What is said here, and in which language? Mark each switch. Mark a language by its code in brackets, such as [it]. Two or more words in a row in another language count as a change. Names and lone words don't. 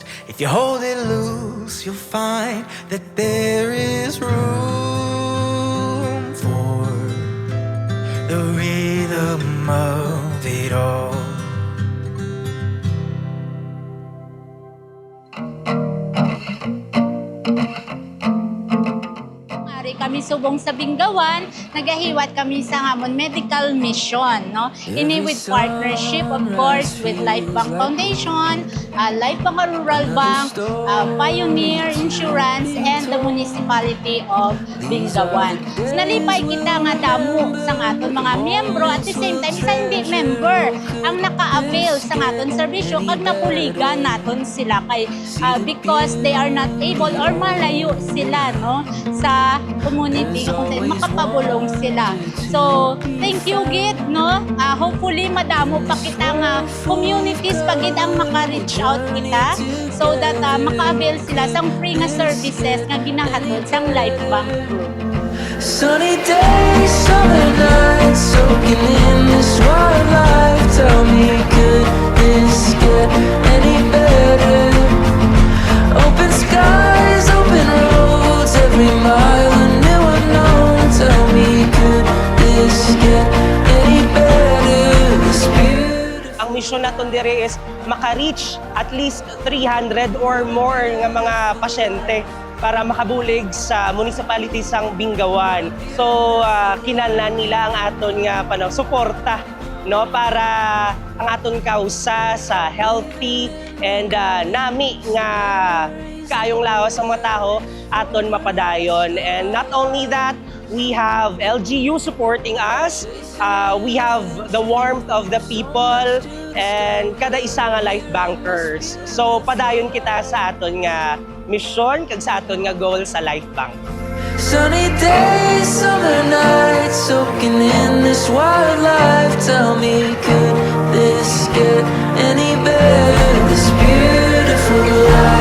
[en] If you hold it loose, you'll find that there is room for the rhythm of it all. [hil] Kami subong sa Bingawan, nagahiwat kami sa hamon [en] medical mission, [hil] no? [en] Ini with partnership, of course, with Life Bank Foundation, Life Bank Rural Bank, Pioneer Insurance, and the Municipality of Bingawan. [hil] So, nalipay kita nga damo sa aton mga miyembro [en] at the same time, [hil] isa hindi member ang naka-avail sa aton serbisyo kag napuligan naton sila kay [en] because they are not able [hil] or malayo sila no sa community kung makapabulong sila. So, [en] thank you [hil] gid no. Hopefully madamo pa kita nga communities pagid ang maka- [en] reach out [hil] kita [en] so that [hil] maka-avail sila sang free nga services nga ginahatod sang Life Bank Group. [en] Sunny days, summer nights, soaking in this wildlife. Tell me, could this get any better? Open skies, open roads, every mile a new unknown. Tell me, could this get any better? This beautiful. [hil] Ang mission naton dire is maka-reach [en] at least 300 or more [hil] nga mga pasyente para makabulig sa municipality sang Bingawan. So kinahanglan nila ang aton nga suporta no para ang aton kausa sa [en] healthy and [hil] nami nga kaayong lawas sa mga tao aton mapadayon. [en] And not only that, we have LGU supporting us. We have the warmth of the people and [hil] kada isa nga [en] life bankers. [hil] So padayon kita sa aton nga mission kag sa aton nga goal sa Life Bank. [en] Sunny days, summer nights, soaking in this wildlife. Tell me, could this get any better? This beautiful life.